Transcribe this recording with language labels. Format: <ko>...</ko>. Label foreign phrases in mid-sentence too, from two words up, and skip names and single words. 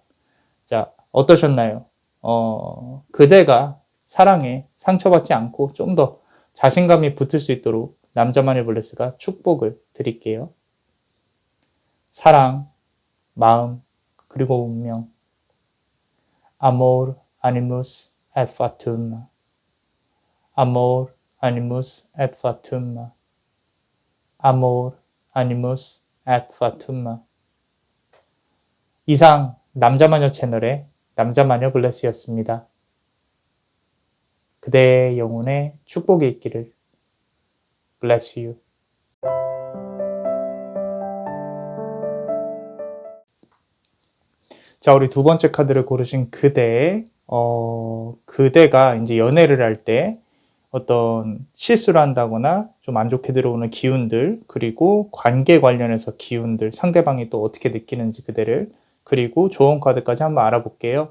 <ko>자, 어떠셨나요? 그대가 사랑에 상처받지 않고 좀 더 자신감이 붙을 수 있도록 남자만의 블레스가 축복을 드릴게요. 사랑, 마음, 그리고 운명.</ko> <la>Amor, animus et fatum. Amor, animus et fatum. Amor, animus et fatum.</la> <ko>이상 남자마녀 채널의 남자마녀 블레스였습니다. 그대의 영혼에 축복이 있기를.</ko> <en>Bless you.</en> <ko>자, 우리 두 번째 카드를 고르신 그대가 이제 연애를 할 때 어떤 실수를 한다거나 좀 안 좋게 들어오는 기운들, 그리고 관계 관련해서 기운들, 상대방이 또 어떻게 느끼는지 그대를, 그리고 조언 카드까지 한번 알아볼게요.</ko>